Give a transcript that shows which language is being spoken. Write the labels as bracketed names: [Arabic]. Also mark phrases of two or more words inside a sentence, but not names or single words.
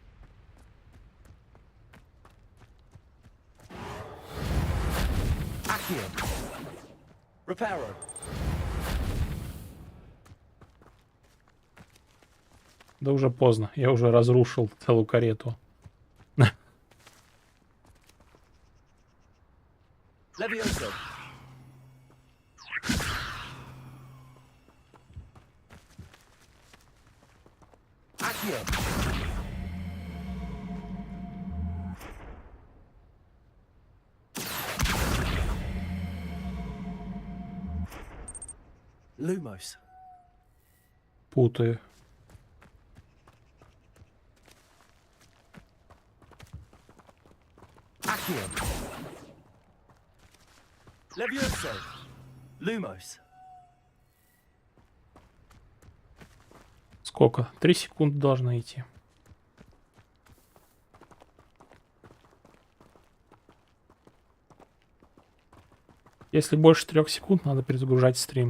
[Latin] Accio. Reparo. [Russian] Да уже поздно. Я уже разрушил целую карету. [Latin] Levioso. Accio. Lumos. [Russian] Путаю. [Latin] Accio. Levioso. Lumos. [Russian] Сколько? 3 секунды должно идти. Если больше 3 секунд, надо перезагружать стрим.